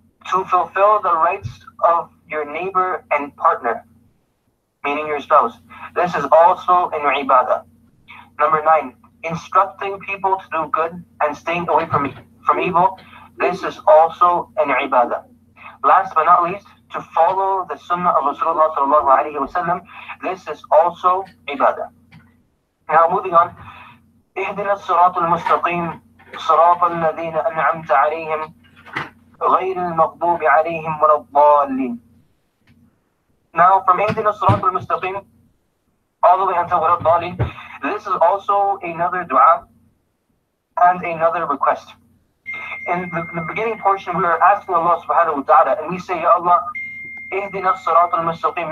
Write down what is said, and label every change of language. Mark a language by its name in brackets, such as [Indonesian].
[English] To fulfill the rights of your neighbor and partner, meaning your spouse, this is also an ibadah. Number 9, instructing people to do good and staying away from evil, this is also an ibadah. Last but not least, to follow the sunnah of Rasulullah sallallahu alayhi wa sallam, this is also ibadah. Now moving on, [Arabic] اهدنا الصراط المستقيم صراط الذين أنعمت عليهم غير المغضوب عليهم ولا الضالين. [English] Now from [Arabic] اهدنا الصراط المستقيم [English] all the way until [Arabic] ولا الضالين, [English] this is also another dua and another request. In the beginning portion, we are asking Allah subhanahu wa ta'ala, and we say, Ya Allah, ihdina as-sirat al-mustaqim.